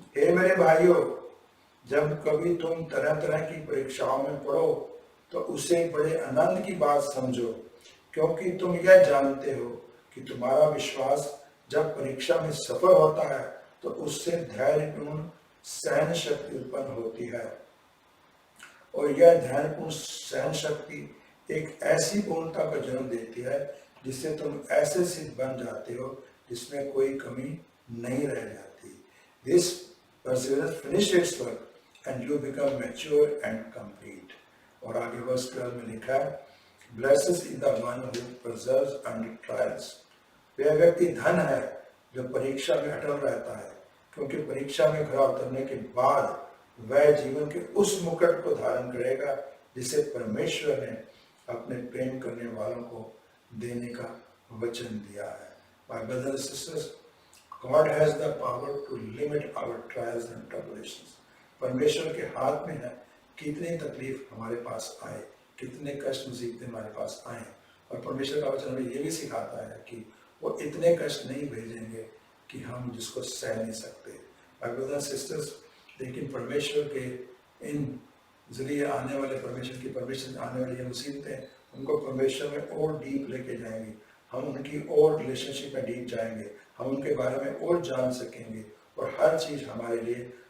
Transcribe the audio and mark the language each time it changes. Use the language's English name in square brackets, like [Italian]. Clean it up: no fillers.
[Hindi] हे मेरे भाइयों, जब कभी तुम तरह तरह की परीक्षाओं में पड़ो तो उसे बड़े आनंद की बात समझो, क्योंकि तुम यह जानते हो कि तुम्हारा विश्वास जब परीक्षा में सफल होता है तो उससे धैर्यपूर्ण सहन शक्ति उत्पन्न होती है, और यह धैर्यपूर्ण सहन शक्ति एक ऐसी पूर्णता का जन्म देती है जिससे तुम ऐसे सिद्ध बन जाते हो जिसमें कोई कमी नहीं रह जाती। [English] This perseverance finish its work and you become mature and complete। [Hindi] और आगे वर्स 12 में लिखा है, [English] Blessed is the one who perseveres under trials। [Hindi] वह व्यक्ति धन है जो परीक्षा में अटल रहता है, क्योंकि परीक्षा में खरा उतरने के बाद वह जीवन के उस मुकुट को धारण करेगा जिसे परमेश्वर ने अपने प्रेम करने वालों को देने का वचन दिया है। [English] My brothers and sisters, God has the power to limit our trials and tribulations। [Hindi] परमेश्वर के हाथ में है कितनी तकलीफ हमारे पास आए, कितने कष्ट मुसीबतें हमारे पास आए, और परमेश्वर का वचन हमें ये भी सिखाता है कि वो इतने कष्ट नहीं भेजेंगे कि हम जिसको सह नहीं सकते। [English] My brothers and sisters, [Hindi] लेकिन परमेश्वर के इन जरिए आने वाले परमेश्वर आने वाली मुसीबतें उनको परमेश्वर में और डीप लेके जाएंगे, हम उनकी और रिलेशनशिप में डीप जाएंगे, हम उनके बारे में और जान सकेंगे, और हर चीज़ हमारे लिए